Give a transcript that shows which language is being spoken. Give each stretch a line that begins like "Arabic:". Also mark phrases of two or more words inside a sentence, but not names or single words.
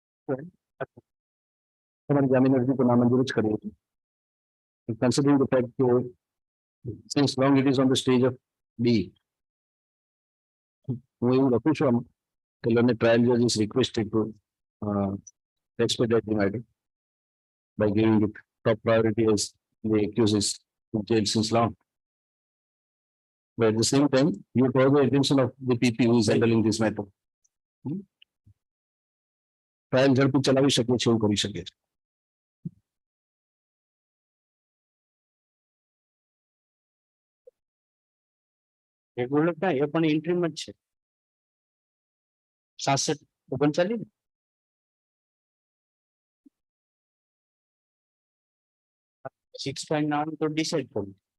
Gujarati: તમારી જામીન અરજી તો નામંજૂર જ કરી હતી.
English: Considering the fact that since long it is on the stage of B,
Gujarati: હું એવું લખું છું આમ કે
English: learned trial judge is requested to expedite the matter by giving it top priority as the accused is in jail since long. But at the same time, you draw the attention of the PP who is handling this matter.
Gujarati: ટ્રાયલ ઝડપી ચલાવી શકે છે એવું કરી શકે છે. રેગ્યુલર ના એ પણ ઇન્ટ્રીમ જ છે 67 39 6.9 તો ડિસાઈડ કરવું.